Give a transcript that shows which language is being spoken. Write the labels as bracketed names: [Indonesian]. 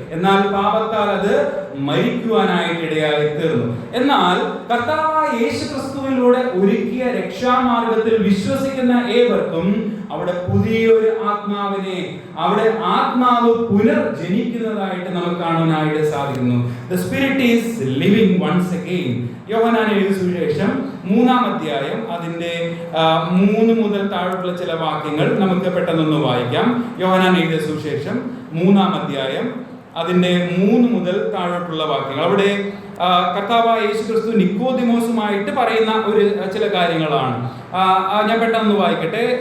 [Malayalam] എന്നാൽ പാപത്താൽ അത് മരിക്കുവാനായിട്ട് ഇടയായി തീർന്നു. എന്നാൽ കർത്താവായ യേശുക്രിസ്തുവിലൂടെ ഒരുക്കിയ രക്ഷാമാർഗത്തിൽ വിശ്വസിക്കുന്ന ഏവർക്കും അവിടെ പുതിയൊരു ആത്മാവിനെ, അവിടെ ആത്മാവ് പുനർജനിക്കുന്നതായിട്ട് നമുക്ക് കാണുവാനായിട്ട് സാധിക്കുന്നു. [English] The Spirit is living once again. [Malayalam] യോഹന്നാൻ എഴുതിയ സുവിശേഷം 3-ാം അധ്യായം അതിന്റെ 3 മുതൽ താഴോട്ടുള്ള ചില വാക്യങ്ങൾ നമുക്ക് പെട്ടെന്നൊന്ന് വായിക്കാം. യോഹന്നാൻ എഴുതിയ സുവിശേഷം 3-ാം അധ്യായം അതിന്റെ 3 മുതൽ താഴോട്ടുള്ള വാക്യങ്ങൾ. അവിടെ കർത്താവായ യേശുക്രിസ്തു നിക്കോദിമോസുമായിട്ട് പറയുന്ന ചില കാര്യങ്ങളാണ്. ഞാൻ പെട്ടെന്ന് വായിക്കട്ടെ.